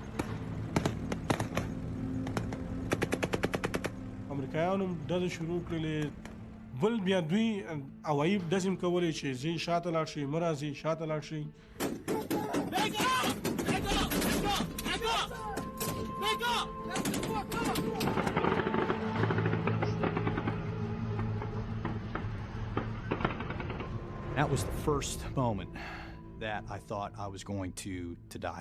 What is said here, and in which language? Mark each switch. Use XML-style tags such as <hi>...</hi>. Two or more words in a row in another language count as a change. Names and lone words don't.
<ps>امریکایانو ډزې شروع کړلې بل بیا دوی هوایي ډزې هم کولې چې ځي شاته لاړ شي مه راځئ شاته لاړ شئ</ps> <en>That was the first moment that I thought I was going to die.</en>